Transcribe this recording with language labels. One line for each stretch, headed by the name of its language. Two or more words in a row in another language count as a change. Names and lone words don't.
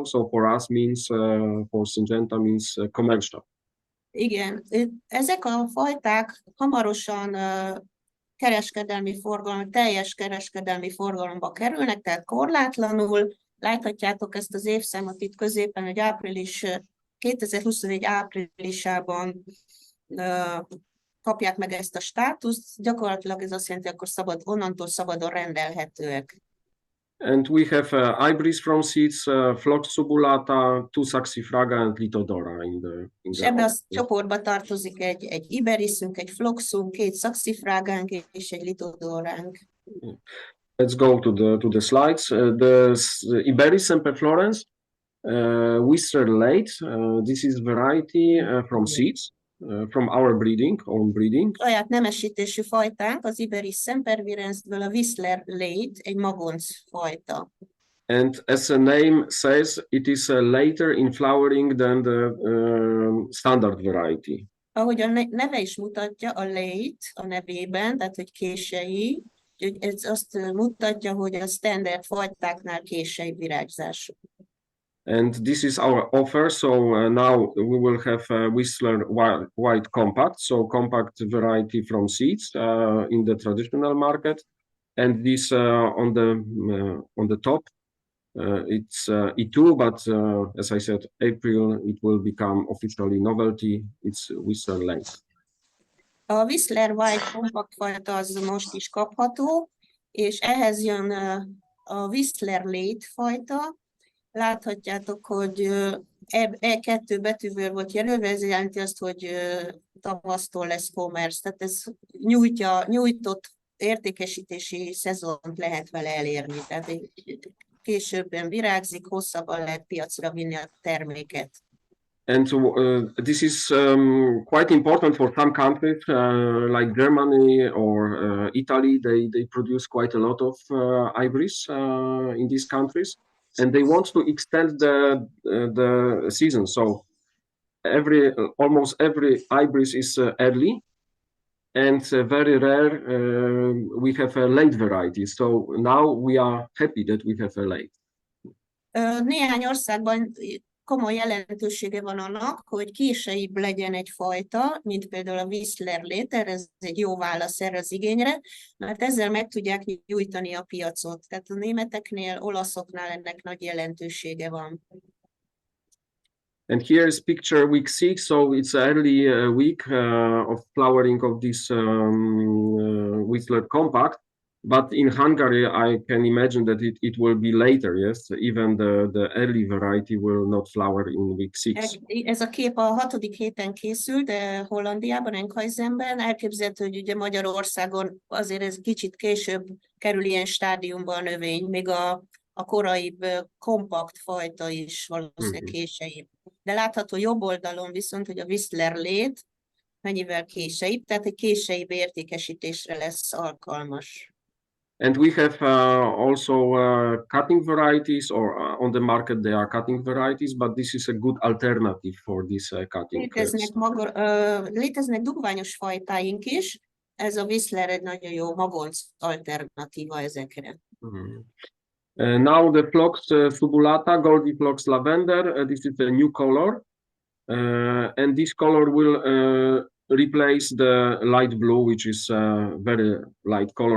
English: So for us means, for Syngenta means commercial.
Hungarian: Igen, ezek a fajták hamarosan kereskedelmi forgalom, teljes kereskedelmi forgalomba kerülnek, tehát korlátlanul. Láthatjátok ezt az évszámot itt középen, hogy 2021 áprilisában kapják meg ezt a státuszt. Gyakorlatilag ez azt jelenti, akkor onnantól szabadon rendelhetőek.
English: And we have Ibris from seeds, Phlox subulata, 2 Saxifraga and Lithodora
Hungarian: És ebbe a csoportba tartozik egy Iberisünk, egy Phloxunk, 2 Saxifragánk és egy Lithodoránk.
English: Let's go to the slides. The Iberis semperflorens, Whistler late. This is variety from seeds, from our own breeding.
Hungarian: Saját nemesítésű fajtánk, az Iberis sempervirensből a Whistler late, egy magonc fajta.
English: And as the name says, it is later in flowering than the standard variety. Ahogy a neve is mutatja, a late a nevében, tehát hogy késői, ez azt mutatja, hogy a standard fajtáknál késői virágzású. And this is our offer. So now we will have Whistler White Compact, so compact variety from seeds in the traditional market. And this on the top, it's E2, but as I said, April it will become officially novelty. It's Whistler Late.
Hungarian: A Whistler White Compact fajta az most is kapható, és ehhez jön a Whistler Late fajta. Láthatjátok, hogy E2 betűvel volt jelölve, ez jelenti azt, hogy tavasztól lesz commerce, tehát ez nyújtott értékesítési szezont lehet vele elérni, tehát későbben virágzik, hosszabban lehet piacra vinni a terméket.
English: And this is quite important for some countries like Germany or Italy. They produce quite a lot of Ibris in these countries, and they want to extend the season. So almost every Ibris is early, and very rare we have a late variety. So now we are happy that we have a late.
Hungarian: Néhány országban komoly jelentősége van annak, hogy később legyen egy fajta, mint például a Whistler Late, ez egy jó válasz erre az igényre, mert ezzel meg tudják nyújtani a piacot. Tehát a németeknél, olaszoknál ennek nagy jelentősége van.
English: And here is picture week 6, so it's early week of flowering of this Whistler Compact. But in Hungary, I can imagine that it will be later, yes? Even the early variety will not flower in week 6.
Hungarian: Ez a kép a 6. héten készült, de Hollandiában, Enkhuizenben. Elképzelhető, hogy ugye Magyarországon azért ez kicsit később kerül ilyen stádiumba a növény, még a koraibb kompakt fajta is valószínűleg később. De látható jobb oldalon viszont, hogy a Whistler Late mennyivel később, tehát egy később értékesítésre lesz alkalmas.
English: And we have also cutting varieties, or on the market there are cutting varieties, but this is a good alternative for this cutting.
Hungarian: Léteznek dugványos fajtáink is, ez a Whistler egy nagyon jó magonc alternatíva ezekre.
English: Now the Phlox subulata, Goldy Phlox lavender, this is a new color, and this color will replace the light blue, which is very light color.